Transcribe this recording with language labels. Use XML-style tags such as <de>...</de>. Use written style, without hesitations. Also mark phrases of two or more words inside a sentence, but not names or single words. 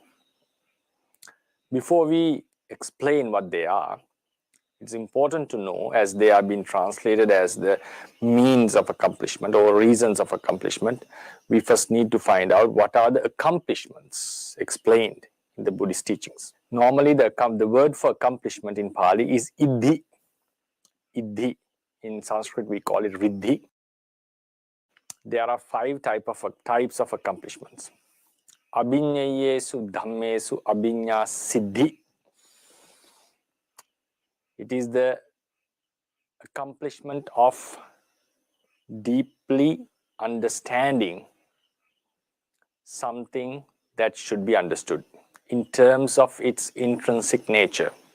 <en>Before we explain what they are, it's important to know, as they are being translated as the means of accomplishment or reasons of accomplishment, we first need to find out what are the accomplishments explained in the Buddhist teachings. Normally, the word for accomplishment in Pali is iddhi. Iddhi. In Sanskrit, we call it riddhi. There are 5 types of accomplishments.</en> <pi>Abhinyayesu dhammesu abhinya siddhi.</pi> <en>It is the accomplishment of deeply understanding something that should be understood in terms of its intrinsic nature.</en>